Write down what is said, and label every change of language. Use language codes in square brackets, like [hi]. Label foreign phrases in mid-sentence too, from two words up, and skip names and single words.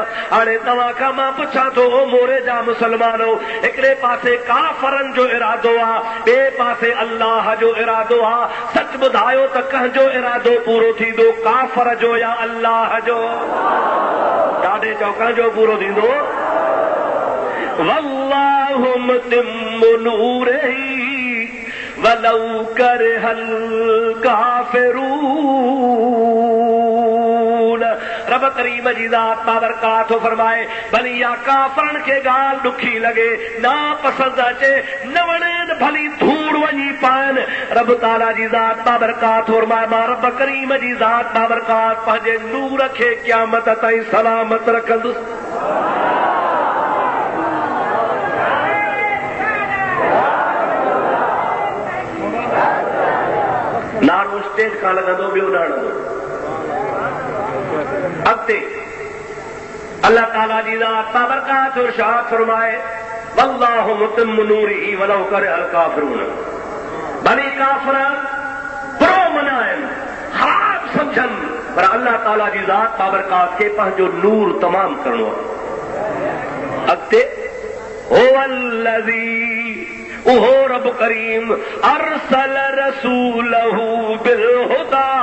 [sd] हाणे तव्हां खां मां पुछां थो ओ मोरे जा मुसलमानो, हिकिड़े पासे काफ़रनि जो इरादो आहे, ॿिए पासे अल्लाह जो इरादो आहे, सच ॿुधायो त कंहिंजो इरादो पूरो थींदो, काफ़र जो या अल्लाह जो? ॾाढे चओ कंहिंजो पूरो थींदो? [ar] والله متم نوره ولو كره الكافرون. [sd] रब करीम जी ज़ात बाबरकात फरमाए भली या काफ़रनि खे ॻाल्हि ॾुखी लॻे, ना पसंदि अचे, न वणे, भली धूड़ वञी पाइनि, रब ताला जी ज़ात बाबरकात फरमाए मां रब करीम जी ज़ात बाबरकात पंहिंजे नूर खे क़यामत ताईं सलामत रखंदुसि। नारो स्टेज खां लॻंदो, ॿियो न हणंदो। अॻिते अल्लाह ताला जी ज़ात बाबरकात इरशाद फरमाए [ar] والله متم نوره ولو كره الكافرون. [sd] भली काफ़िर बुरो मनाइनि, ख़राब सम्झनि, पर अल्लाह ताला जी ज़ात बाबरकात खे पंहिंजो नूर तमाम करणो आहे। अॻिते हुवल्लज़ी, उहो रब करीम [ar] أرسل رسوله بالهدى.